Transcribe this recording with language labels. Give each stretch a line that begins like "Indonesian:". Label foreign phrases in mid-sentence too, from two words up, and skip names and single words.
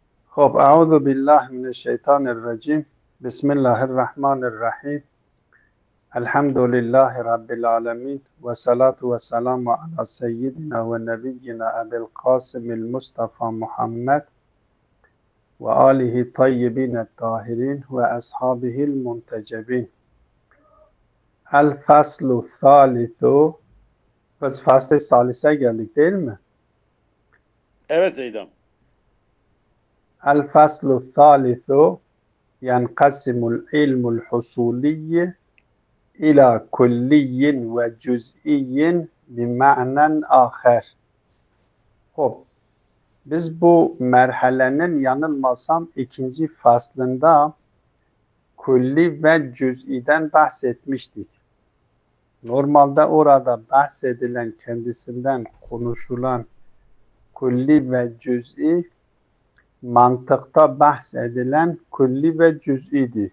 Arabic: خب اعوذ بالله من الشیطان الرجیم بسم الله الرحمن الرحیم الحمد لله رب العالمین و صلاة و سلام علی سیدنا و نبینا ابی القاسم المصطفى محمد و آله الطیبین الطاهرین و اصحابه المنتجبین. الفصل الثالث.
Turkish: Biz fasl salise geldik değil mi? Evet Zeydam.
Arabic: الفصل الثالث ينقسم العلم الحصولي إلى كلي وجزئي بمعنى آخر.
Turkish: Biz bu merhalenin yanılmasam ikinci faslında külli ve cüz'iden bahsetmiştik. Normalde orada bahsedilen, kendisinden konuşulan külli ve cüz'i mantıkta bahsedilen külli ve cüz'idir.